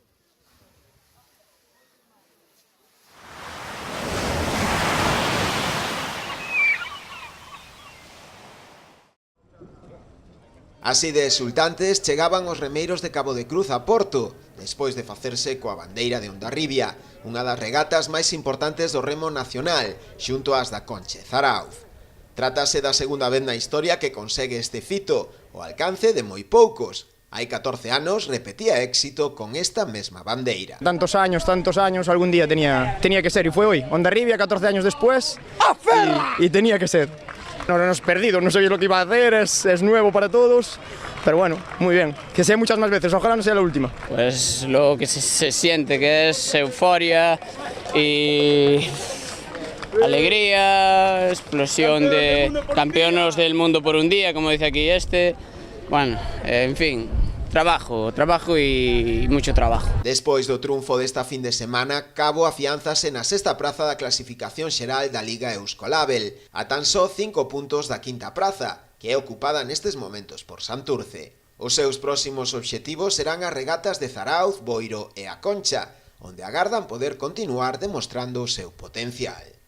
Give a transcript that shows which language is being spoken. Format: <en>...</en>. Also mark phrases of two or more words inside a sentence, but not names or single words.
<gl>Así de exultantes chegaban os remeiros de Cabo de Cruz a Porto, despois de facerse coa bandeira de Hondarribia, unha das regatas máis importantes do remo nacional, xunto ás da Conche Zarauz. Trátase da segunda vez na historia que consegue este fito, o alcance de moi poucos. Hai 14 anos repetía éxito con esta mesma bandeira.</gl> <es>Tantos años, algún día tenía que ser, y fue hoy. Hondarribia, 14 años después, y tenía que ser. No nos hemos perdido, no sabéis lo que iba a hacer, es nuevo para todos, pero bueno, muy bien. Que sea muchas más veces, ojalá no sea la última. Pues lo que se siente, que es euforia y alegría, explosión de campeones del mundo por un día, como dice aquí este. Bueno, en fin, trabajo y mucho trabajo.</es> <gl>Despois do triunfo desta fin de semana, Cabo afiánzase na sexta praza da clasificación xeral da Liga Euskolabel, a tan só 5 puntos da quinta praza, que é ocupada nestes momentos por Santurce. Os seus próximos obxectivos serán as regatas de Zarauz, Boiro e a Concha, onde agardan poder continuar demostrando o seu potencial.</gl>